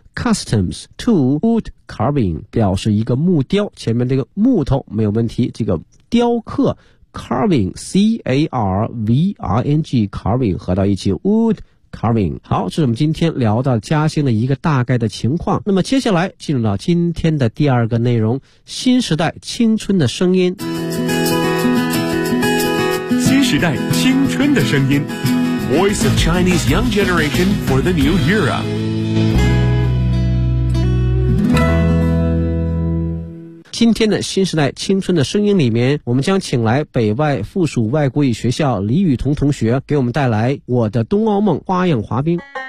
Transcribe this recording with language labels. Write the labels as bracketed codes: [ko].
[zh] customs to wood carving， 表示一个木雕，前面这个木头没有问题，这个雕刻 carving， C-A-R-V-I-N-G carving 合到一起 wood carving。好，这是我们今天聊到嘉兴的一个大概的情况，那么接下来进入到今天的第二个内容，新时代青春的声音，时代青春的声音， [en] voice of Chinese young generation for the new era. [zh] Today, 新时代青春的声音里面，我们将请来北外附属外国语学校李雨桐同学，给我们带来《我的冬奥梦》花样滑冰。